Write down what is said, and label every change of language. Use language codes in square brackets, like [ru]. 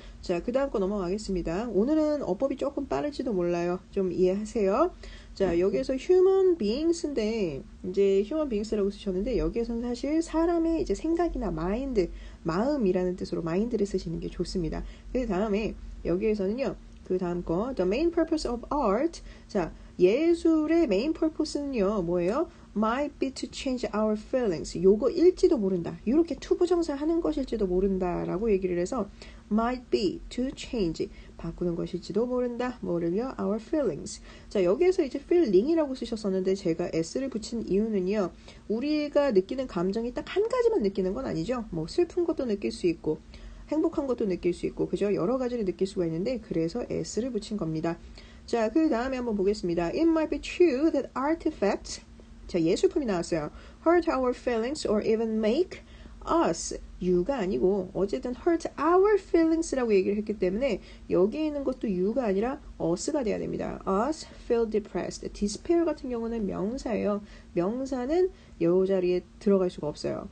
[ko] 자, 그 다음 거 넘어가겠습니다. 오늘은 어법이 조금 빠를지도 몰라요. 좀 이해하세요. 자, 여기에서 [en] human beings [ko] 인데 이제 human beings라고 쓰셨는데 여기에서는 사실 사람의 이제 생각이나 마인드, 마음이라는 뜻으로 mind를 쓰시는 게 좋습니다. 그 다음에 여기에서는요. 그 다음 거 [en] the main purpose of art. [ko] 자, 예술의 main purpose는요. 뭐예요? [en] might be to change our feelings. [ko] 요거일지도 모른다. 이렇게 투부정사 하는 것일지도 모른다 라고 얘기를 해서 [en] might be to change, [ko] 바꾸는 것일지도 모른다. 뭐를요? [en] our feelings. [ko] 자, 여기에서 이제 feeling이라고 쓰셨었는데 제가 s를 붙인 이유는요. 우리가 느끼는 감정이 딱 한 가지만 느끼는 건 아니죠. 뭐 슬픈 것도 느낄 수 있고 행복한 것도 느낄 수 있고 그죠? 여러 가지를 느낄 수가 있는데 그래서 s를 붙인 겁니다. 자, 그 다음에 한번 보겠습니다. [en] It might be true that artifacts, [ko] 자, 예술품이 나왔어요. [en] hurt our feelings or even make us, [ko] you가 아니고 어쨌든 [en] hurt our feelings [ko] 라고 얘기를 했기 때문에 여기에 있는 것도 you가 아니라 us가 돼야 됩니다. [en] us feel depressed. [ko] despair 같은 경우는 명사예요. 명사는 요 자리에 들어갈 수가 없어요.